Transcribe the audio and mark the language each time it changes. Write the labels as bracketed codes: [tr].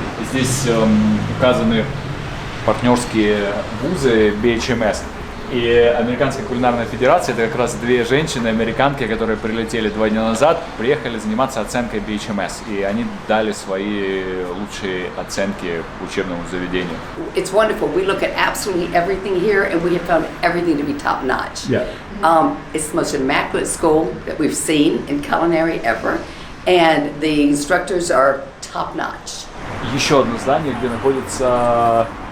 [ru] Здесь указаны партнерские вузы BHMS. И американская кулинарная федерация — это как раз две женщины-американки, которые прилетели 2 дня назад, приехали заниматься оценкой BHMS. И они дали свои лучшие оценки учебному заведению. [en] It's wonderful. We look at absolutely everything here, and we have found everything to be top notch. Yeah. It's the most immaculate school that we've seen in culinary ever, and the instructors are top notch. [ru] Еще одно здание, где находится...